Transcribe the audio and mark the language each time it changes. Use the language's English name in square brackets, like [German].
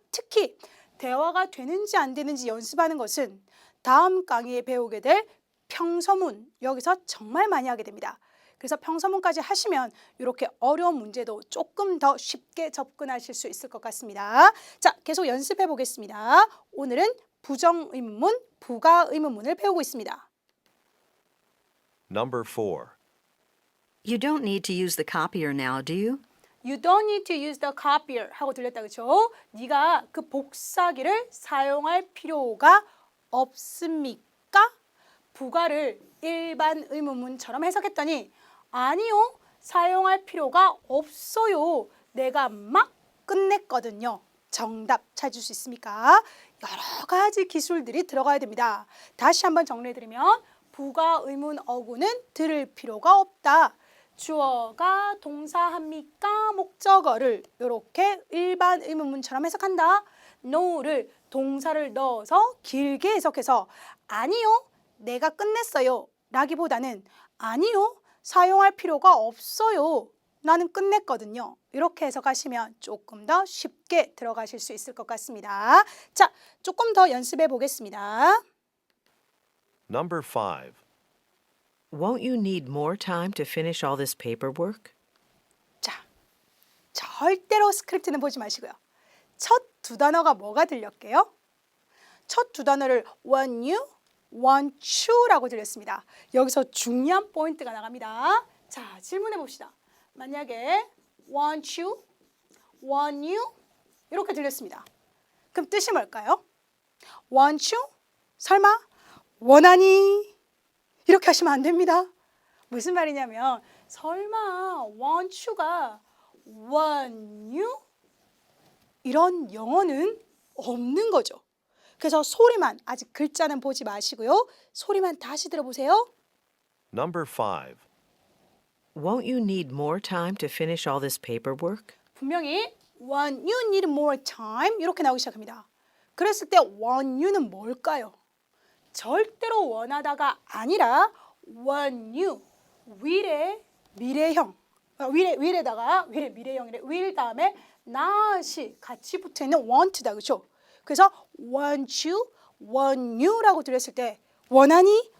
[Korean] 특히 대화가 되는지 안 되는지 연습하는 것은 다음 강의에 배우게 될 평서문, 여기서 정말 많이 하게 됩니다. 그래서 평서문까지 하시면 이렇게 어려운 문제도 조금 더 쉽게 접근하실 수 있을 것 같습니다. 자, 계속 연습해 보겠습니다. 오늘은 부정의문문, 부가의문문을 배우고 있습니다. [English] Number 4. You don't need to use the copier now, do you? You don't need to use the copier [Korean] 하고 들렸다 그렇죠? 네가 그 복사기를 사용할 필요가 없습니까? 부가를 일반 의문문처럼 해석했더니 아니요, 사용할 필요가 없어요. 내가 막 끝냈거든요. 정답 찾을 수 있습니까? 여러 가지 기술들이 들어가야 됩니다. 다시 한번 정리해드리면 부가 의문 어구는 들을 필요가 없다. 주어가 동사합니까? 목적어를 이렇게 일반 의문문처럼 해석한다. no를 동사를 넣어서 길게 해석해서 아니요, 내가 끝냈어요 라기보다는 아니요, 사용할 필요가 없어요. 나는 끝냈거든요. 이렇게 해석하시면 조금 더 쉽게 들어가실 수 있을 것 같습니다. 자, 조금 더 연습해 보겠습니다. [English] Number 5. Won't you need more time to finish all this paperwork? [Korean] 자, 절대로 스크립트는 보지 마시고요. 첫 두 단어가 뭐가 들렸게요? 첫 두 단어를 want you, want you라고 들렸습니다. 여기서 중요한 포인트가 나갑니다. 자, 질문해 봅시다. 만약에 want you, want you 이렇게 들렸습니다. 그럼 뜻이 뭘까요? want you? 설마 원하니? 이렇게 하시면 안 됩니다. 무슨 말이냐면 설마 want you가 want you? 이런 영어는 없는 거죠. 그래서 소리만, 아직 글자는 보지 마시고요. 소리만 다시 들어보세요. [English] Number 5. Won't you need more time to finish all this paperwork? [Korean] 분명히 [English] want you need more time [Korean] 이렇게 나오기 시작합니다. 그랬을 때 want you는 뭘까요? 절대로 원하다가 아니라 want you, will의 미래형, will에다가 will의 미래형이래. will 다음에 not이 같이 붙어있는 want다, 그렇죠? 그래서 want you라고 들렸을 때 원하니?